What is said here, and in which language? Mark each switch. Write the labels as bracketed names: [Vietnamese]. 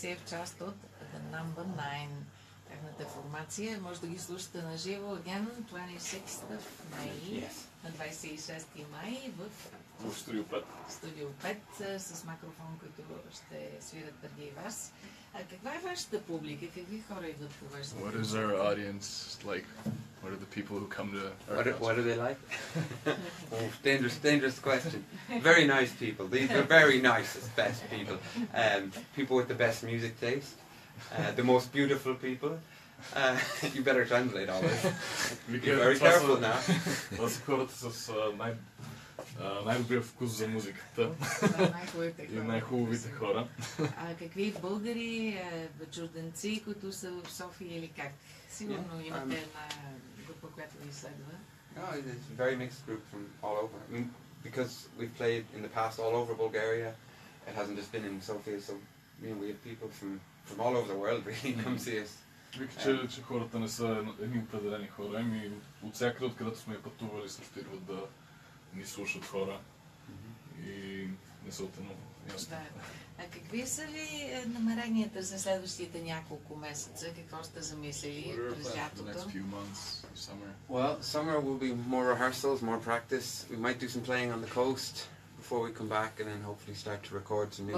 [Bulgarian] Част от The Number 9. Тяхната формация може да ги слушате на живо [English] again [Bulgarian] 26 май, на 26 май в в Студио 5. Студио 5 с микрофон, който ще свират преди вас. А каква е вашата публика? Какви хора идват по вашата [English] What is our audience like? What are the people who come to our house? What do they like? Oh, dangerous question. Very nice people. These are very nicest, best people. People with the best music taste. The most beautiful people. You better translate all this. Be very careful now. [Bulgarian] Това са хората с най-добрия вкус за музиката най-хубавите и хора. най-хубавите хора. А какви българи, чужденци, които са в София или как? Сигурно имате една група, която ви следва. [English] No, it's a very mixed group from all over. I mean, because we've played in the past all over Bulgaria, it hasn't just been in Sofia, so we have people from all over the world really come see us. [Bulgarian] Вика, че хората не са едни определени хора, ами от всякъде, откъдето сме пътували, също идват да ни слушат хора и не са от едно място. Да. А какви са ви намеренията за следващите няколко месеца? Какво сте замислили през лятото? [English] Well, summer will be more rehearsals, more practice. We might do some playing on the coast before we come back and then hopefully start to record some new